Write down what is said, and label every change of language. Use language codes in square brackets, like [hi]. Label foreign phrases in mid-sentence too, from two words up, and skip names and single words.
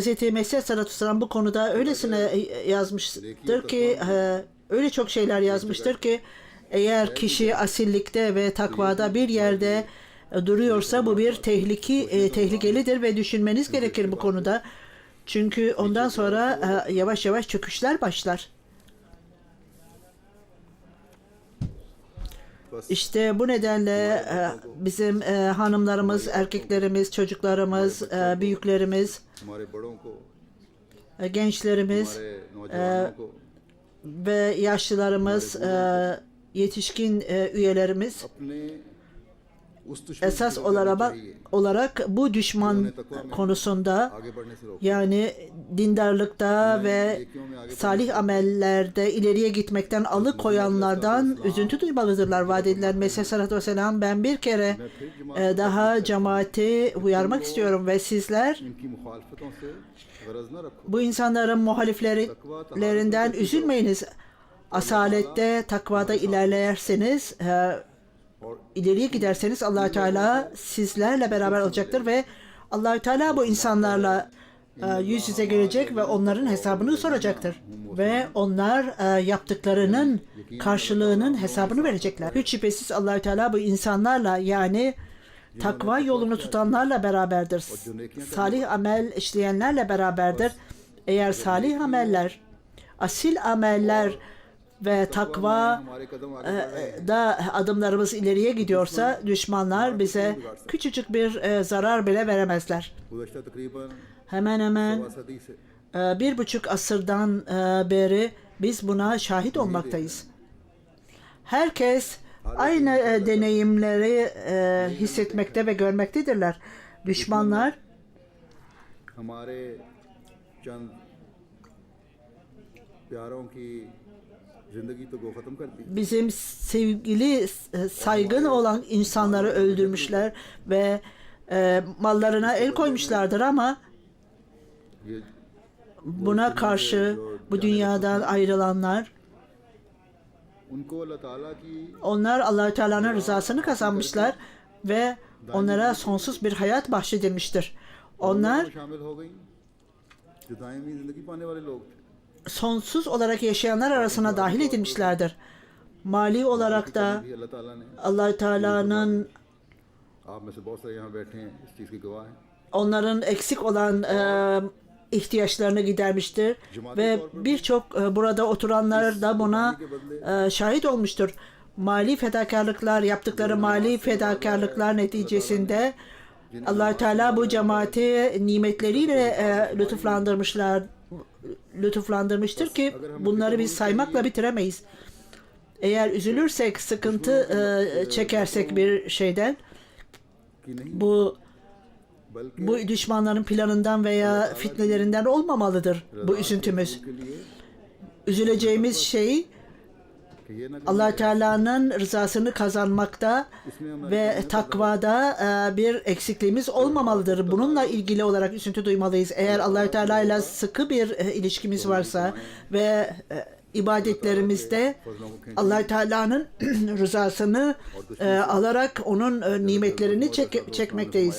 [tr] Mesih Aleyhisselatü Vesselam bu konuda öylesine yazmıştır ki, öyle çok şeyler yazmıştır ki, eğer kişi asillikte ve takvada bir yerde duruyorsa bu bir tehlikelidir ve düşünmeniz gerekir bu konuda. Çünkü ondan sonra yavaş yavaş çöküşler başlar. İşte bu nedenle bizim hanımlarımız, erkeklerimiz, çocuklarımız, büyüklerimiz, [ur] ہمارے بڑوں کو, gençlerimiz ہمارے نوجوانوں کو [tr] ve yaşlılarımız, yetişkin üyelerimiz [ur] اپنے اس دشمن esas سے لڑنا olarak चाहिए, [tr] bu düşman konusunda, [ur] آگے بڑھنے سے روکے. [tr] yani dindarlıkta ve salih amellerde ileriye gitmekten alıkoyanlardan üzüntü duymalıdırlar. Vaat edilen Mesih Aleyhisselatü Vesselam, ben bir kere daha cemaati uyarmak istiyorum ve sizler [ur] ان کی مخالفتوں سے غرض نہ رکھو. [tr] bu insanların muhaliflerinden üzülmeyiniz. Asalette, takvada ilerlerseniz, ileriye giderseniz Allah Teala sizlerle beraber olacaktır ve Allah Teala bu insanlarla yüz yüze gelecek ve onların hesabını soracaktır. Ve onlar yaptıklarının karşılığının hesabını verecekler. Hiç şüphesiz Allah Teala bu insanlarla, yani takva yolunu tutanlarla beraberdir. Salih amel işleyenlerle beraberdir. Eğer salih ameller, asil ameller ve takva [ur] ہمارے قدم آگے بڑھ رہے ہیں, [tr] da adımlarımız ileriye gidiyorsa düşmanlar bize küçücük bir zarar bile veremezler. [ur] گزشتہ تقریباً [tr] Hemen hemen [ur] سوا صدی سے [tr] 1,5 asırdan beri biz buna şahit olmaktayız. Herkes aynı deneyimleri hissetmekte ve görmektedirler. Düşmanlar [ur] ہمارے چند پیاروں کی زندگی تو وہ ختم کر دی. [tr] bizim sevgili, saygın olan insanları öldürmüşler ve mallarına el koymuşlardır ama ये buna karşı bu dünyadan ayrılanlar, [ur] ان کو اللہ تعالیٰ کی [tr] onlar Allah Teala'nın rızasını kazanmışlar ve onlara sonsuz bir hayat bahşedilmiştir. Onlar [ur] میں شامل ہو گئی جو دائمی زندگی پانے والے لوگ تھے. [tr] sonsuz olarak yaşayanlar arasına dahil edilmişlerdir. Mali olarak da [ur] بھی اللہ تعالیٰ نے, [tr] Allah Teala'nın [ur] آپ میں سے بہت سارے یہاں بیٹھے ہیں، اس چیز کی گواہ ہیں. [tr] onların eksik olan ihtiyaçlarını gidermiştir ve birçok burada oturanlar da buna şahit olmuştur. Mali fedakarlıklar, yaptıkları mali fedakarlıklar neticesinde Allah Teala bu cemaati nimetleriyle lütuflandırmıştır ki bunları biz saymakla bitiremeyiz. Eğer üzülürsek, sıkıntı çekersek bir şeyden, [ur] کہ نہیں, [tr] bu düşmanların planından veya fitnelerinden olmamalıdır bu üzüntümüz. [ur] کے لیے [tr] Üzüleceğimiz şey [ur] کہ یہ نہ [tr] Allah Teala'nın rızasını kazanmakta ve takvada bir eksikliğimiz olmamalıdır. Bununla ilgili olarak üzüntü duymalıyız. Eğer Allah Teala ile sıkı bir ilişkimiz varsa ve ibadetlerimizde Allah Teala'nın rızasını alarak onun nimetlerini çekmekteyiz.